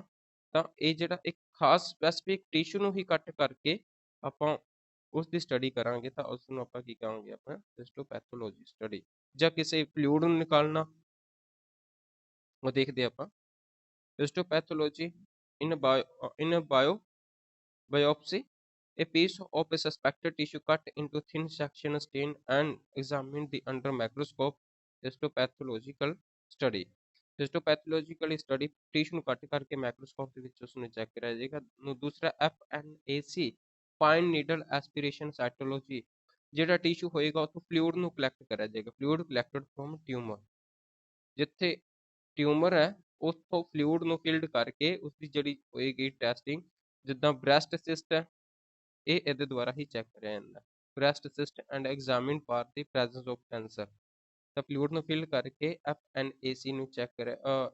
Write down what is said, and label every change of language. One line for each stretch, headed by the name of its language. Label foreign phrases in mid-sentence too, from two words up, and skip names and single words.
Punjabi: ਤਾਂ ਇਹ ਜਿਹੜਾ ਇੱਕ ਖਾਸ
English: specific tissue
Punjabi: ਨੂੰ ਹੀ ਕੱਟ ਕਰਕੇ ਆਪਾਂ ਉਸ ਦੀ ਸਟੱਡੀ ਕਰਾਂਗੇ ਤਾਂ ਉਸ ਨੂੰ ਆਪਾਂ ਕੀ ਕਹਾਂਗੇ? ਆਪਣਾ
English: histopathology study.
Punjabi: ਜਾਂ ਕਿਸੇ ਫਲੂਇਡ ਨੂੰ ਨਿਕਾਲਣਾ, ਉਹ ਦੇਖਦੇ ਆਪਾਂ।
English: histopathology in bio biopsy, a piece of a suspected tissue cut into thin section, stain and examined the under microscope. Histopathological study, histopathological study tissue
Punjabi: ਨੂੰ ਕੱਟ ਕਰਕੇ ਮਾਈਕਰੋਸਕੋਪ ਦੇ ਵਿੱਚ ਉਸ ਨੂੰ ਚੈੱਕ ਕਰਿਆ ਜਾਏਗਾ।
English: ਦੂਸਰਾ FNAC fine needle aspiration cytology,
Punjabi: ਜਿਹੜਾ ਟਿਸ਼ੂ ਹੋਏਗਾ ਉੱਥੋਂ ਫਲੂਇਡ ਨੂੰ ਕਲੈਕਟ ਕਰਿਆ ਜਾਏਗਾ।
English: fluid collected from tumour,
Punjabi: ਜਿੱਥੇ ਟਿਊਮਰ ਹੈ ਉੱਥੋਂ ਫਲੂਇਡ ਨੂੰ ਫਿਲਡ ਕਰਕੇ ਉਸਦੀ ਜਿਹੜੀ ਹੋਏਗੀ ਟੈਸਟਿੰਗ। ਜਿੱਦਾਂ
English: breast cyst
Punjabi: ਹੈ, ਇਹ ਇਹਦੇ ਦੁਆਰਾ ਹੀ ਚੈੱਕ ਕਰਿਆ ਜਾਂਦਾ।
English: breast cyst and examined for the presence of cancer,
Punjabi: ਤਾਂ ਫਲੂਇਡ ਨੂੰ ਫਿਲ ਕਰਕੇ FNAC ਨੂੰ ਚੈੱਕ ਕਰਿਆ।